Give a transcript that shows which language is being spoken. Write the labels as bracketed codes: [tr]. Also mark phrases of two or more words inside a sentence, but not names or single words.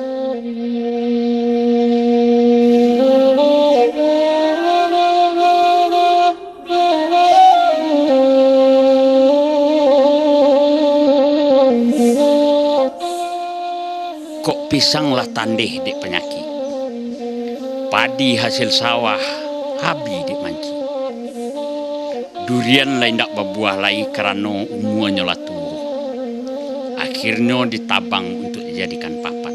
[min] Kok pisanglah tandeh dek penyakit, padi hasil sawah habi dek manci. Durian lain dak berbuah lagi kerana umurnya lah tua. Akhirnya ditabang untuk dijadikan papan.